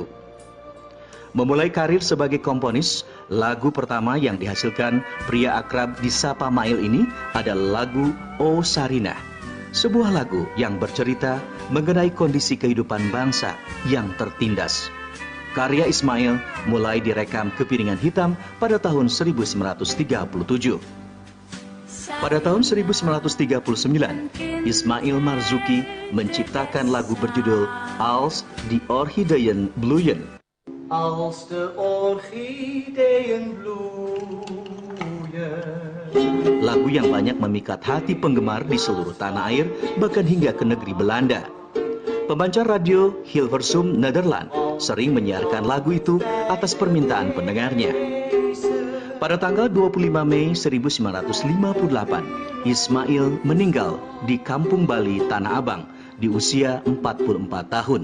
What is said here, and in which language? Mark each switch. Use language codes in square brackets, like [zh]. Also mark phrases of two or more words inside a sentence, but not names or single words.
[id] Memulai karir sebagai komponis, lagu pertama yang dihasilkan pria akrab disapa Mail ini adalah lagu O Sarinah, sebuah lagu yang bercerita mengenai kondisi kehidupan bangsa yang tertindas. Karya Ismail mulai direkam ke piringan hitam pada tahun 1937. Pada tahun 1939, Ismail Marzuki menciptakan lagu berjudul Als die Orchideeën bloeien. Als de orchideeën bloeien. Lagu yang banyak memikat hati penggemar di seluruh tanah air, bahkan hingga ke negeri Belanda. Pembancar radio Hilversum, Nederland, sering menyiarkan lagu itu atas permintaan pendengarnya. Pada tanggal 25 Mei 1958, Ismail meninggal di Kampung Bali, Tanah Abang, di usia 44 tahun.